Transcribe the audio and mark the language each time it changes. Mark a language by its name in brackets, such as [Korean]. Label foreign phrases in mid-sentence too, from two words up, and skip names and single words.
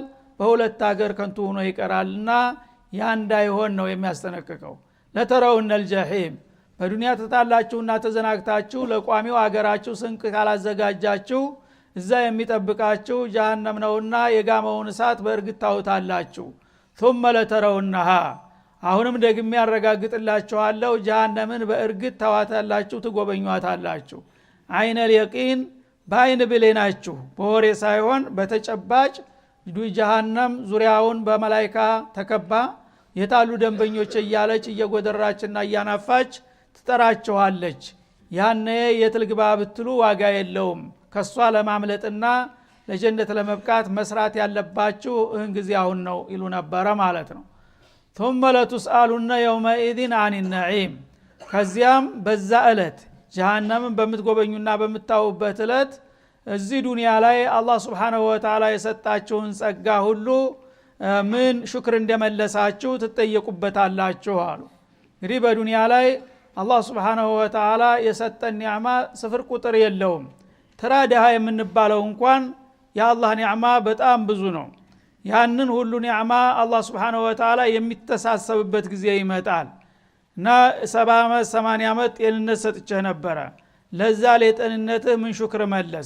[Amharic] በሁለት ሀገር ከንቱ ሆኖ ይቀራልና ያ እንዳይሆን ነው የሚያስጠነቅቀው። [Arabic] لترون الجحيم [Amharic] በዱንያ ተጣላችሁና ተዘናግታችሁ ለቋሚው ሀገራችሁ ስንቅ ካላዘጋጃችሁ እዛ የሚጠብቃችሁ ጀሃነም ነውና የጋመውን እሳት በእርግጥ ታውታላችሁ። [Arabic] ثم لترونها [Amharic] አሁንም ደግሜ ያረጋግጥላችኋለሁ ጀሃነምን በእርግጥ ታዋታላችሁ ትጎበኙዋታላችሁ። [Arabic] عين اليقين [Amharic] በአይን ብሌናችሁ በወሬ ሳይሆን በተጨባጭ ጀሃነም ዙሪያውን በመላእክት ተከባ የታሉ ደንበኞች እያለች እየጎደራችና እያናፋች ትጠራቸዋለች። ያኔ የትልግባ ብትሉ ዋጋ የለውም። ከሷ ለማምለጥና ለጀነት ለመብቃት መስራት ያለባችሁ እህን ጊዜ አሁን ነው ይሉ ነበር ማለት ነው። [Arabic] ثم لتسألن يومئذ عن النعيم [Amharic] ከዚያም በዛ እለት ጀሃነምን በምትጎበኙና በምታውበት እለት እዚህ ዱንያ ላይ አላህ [Arabic] سبحانه وتعالى [Amharic] የሰጣችሁን ጸጋ ሁሉ ምን ሽክር እንደመለሳችሁ ትጠየቁበታላችሁ አሉ። እንግዲህ በዱንያ ላይ አላህ [Arabic] سبحانه وتعالى [Amharic] የሰጠን ኒዕማ ስፍር ቁጥር የለውም። ተራ ደሃ የምንባለው እንኳን የአላህ ኒዕማ በጣም ብዙ ነው። ያንን ሁሉ ኒዕማ አላህ [Arabic] سبحانه وتعالى [Amharic] የሚተሳሰብበት ጊዜ ይመጣል እና 70 ዓመት 80 ዓመት ጤንነት ሰጥቼህ ነበር ለዛ ለጤንነትህ ምን ሽክር መለስክ?